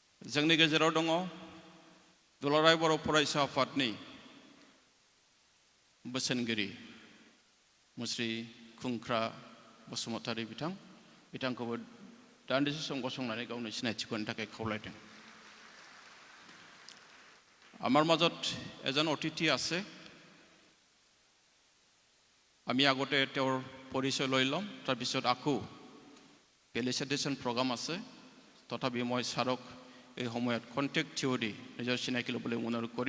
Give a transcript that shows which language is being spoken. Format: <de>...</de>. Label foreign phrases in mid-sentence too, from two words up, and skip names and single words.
<brx>जोंनि गेजेराव दङ दुलाराय बर' फरायसा आफादनि बोसोनगिरि मुस्रि खुंख्रा बसुमतारी बिथांखौबो दान्दिसे सम गसंनानै गावनि सिनायथिखौ होनो थाखाय खावलायदों।</brx> <as>আমাৰ মাজত এজন অতিথি আছে, আমি আগতে তেওঁৰ পৰিচয় লৈ ল'ম, তাৰপিছত আকৌ</as> <en>felicitation program</en> <as>আছে। তথাপি মই ছাৰক এই সময়ত</as> <en>contact theory</en> <as>নিজৰ চিনাকি ল'বলৈ অনুৰোধ কৰিম।</as>